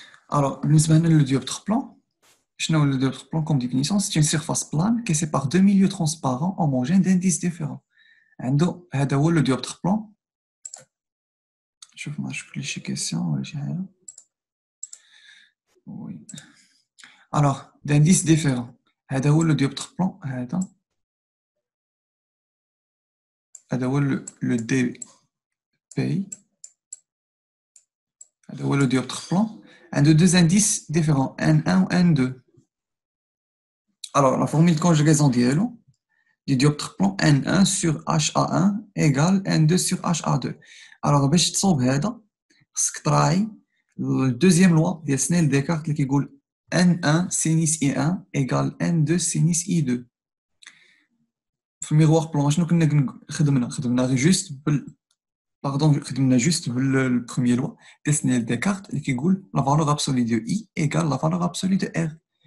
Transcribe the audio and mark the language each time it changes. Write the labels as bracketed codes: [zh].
[fr] Alors, le dioptre plan, le dioptre plan comme définition, c'est une surface plane qui sépare deux milieux transparents homogènes d'indices différents. [ar] هذا هو [fr] le dioptre plan. [ar] شوف ما نشوف لي شي كيسيون ولا شي حاجة. [fr] Oui. Alors, d'indices différents. [ar] هذا هو [fr] le dioptre plan. [ar] هذا هو [fr] le DPI. [ar] هذا هو [fr] le dioptre plan. Un de deux indices différents, N1 ou N2. Alors, la formule de conjugaison du dioptre plan N1 sur HA1 égale N2 sur HA2. [ar] Alors, باش تصوب هذا خصك تراعي الدوزيام لوا ديال سنيل ديكارت اللي كيقول N1 sinus I1 égale N2 sinus I2. في الميغوار بلون شنو كنا خدمنا غير جوست خدمنا جوست بالبروميير لوا ديال سنيل ديكارت اللي كيقول لا فالور ابسولي دو I égale لا فالور ابسولي دو R.